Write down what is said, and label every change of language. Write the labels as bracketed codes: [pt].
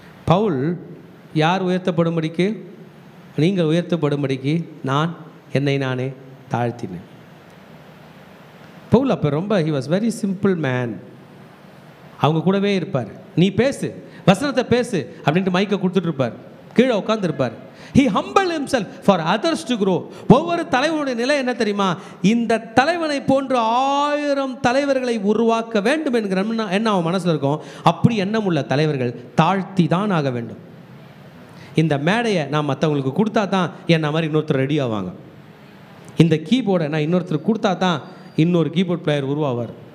[ta] பவுல் யார் உயர்த்தப்படும்படிக்கு? நீங்கள் உயர்த்தப்படும்படிக்கு நான் என்னை நானே தாழ்த்தினேன். பவுல் அப்போ ரொம்ப [en] he was very simple man. [ta] அவங்க கூடவே இருப்பார். நீ பேசு, வசனத்தை பேசு அப்படின்ட்டு மைக்கை கொடுத்துட்டு இருப்பார், கீழே உட்காந்துருப்பார். [en] He humbled himself for others to grow. [ta] ஒவ்வொரு தலைவனுடைய நிலை என்ன தெரியுமா? இந்த தலைவனை போன்று 1000 தலைவர்களை உருவாக்க வேண்டும் என்கிற என்ன அவன் மனசில் இருக்கும். அப்படி எண்ணம் உள்ள தலைவர்கள் தாழ்த்தி தான் ஆக வேண்டும். இந்த மேடையை நான் மற்றவங்களுக்கு கொடுத்தா தான் என்ன மாதிரி இன்னொருத்தர் ரெடி ஆவாங்க. இந்த கீபோர்டை நான் இன்னொருத்தர் கொடுத்தா தான் இன்னொரு கீபோர்ட் பிளேயர் உருவாவார்.